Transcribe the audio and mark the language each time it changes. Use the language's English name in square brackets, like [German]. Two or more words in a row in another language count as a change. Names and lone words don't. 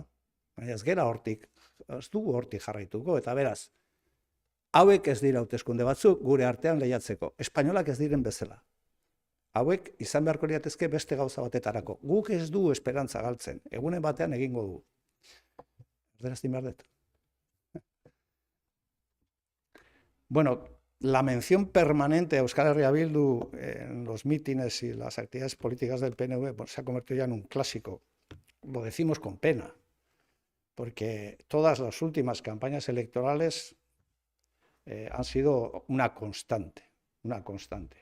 [Basque] Baina ez gera hortik, ez dugu hortik jarraituko, eta beraz, hauek ez dira hauteskunde batzuk gure artean lehiatzeko. Espainolak ez diren bezala. Hauek izan beharko liratezke beste gauza batetarako. Guk ez dugu esperantza galtzen. Egunen batean egingo dugu. Erderaztin behar dut. [Spanish] Bueno, la mención permanente a Euskal Herria Bildu en los mítines y las actividades políticas del PNV se ha convertido ya en un clásico. Lo decimos con pena, porque todas las últimas campañas electorales han sido una constante, una constante.